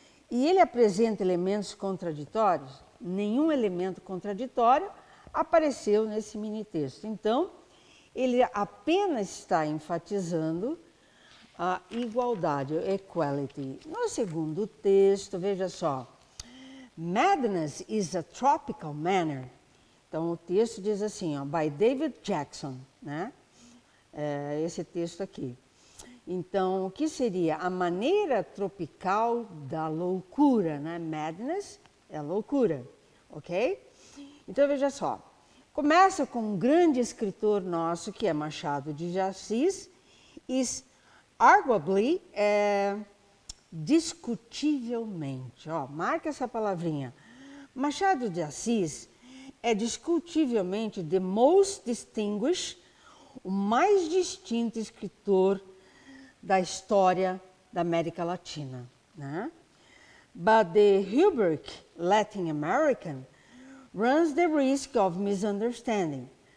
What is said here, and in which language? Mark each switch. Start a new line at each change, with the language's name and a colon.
Portuguese: E ele apresenta elementos contraditórios? Nenhum elemento contraditório apareceu nesse mini texto. Então, ele apenas está enfatizando a igualdade, equality. No segundo texto, veja só.
English: Madness is a tropical manner.
Portuguese: Então, o texto diz assim, ó, by David Jackson, né? Esse texto aqui. Então, o que seria a maneira tropical da loucura, né? Madness é loucura, ok? Então, veja só. Começa com um grande escritor nosso, que é Machado de Assis,
English: is arguably,
Portuguese: discutivelmente, ó, marca essa palavrinha. Machado de Assis é discutivelmente
English: the most distinguished,
Portuguese: o mais distinto escritor da história da América Latina, né?
English: But the rubric Latin American runs the risk of misunderstanding.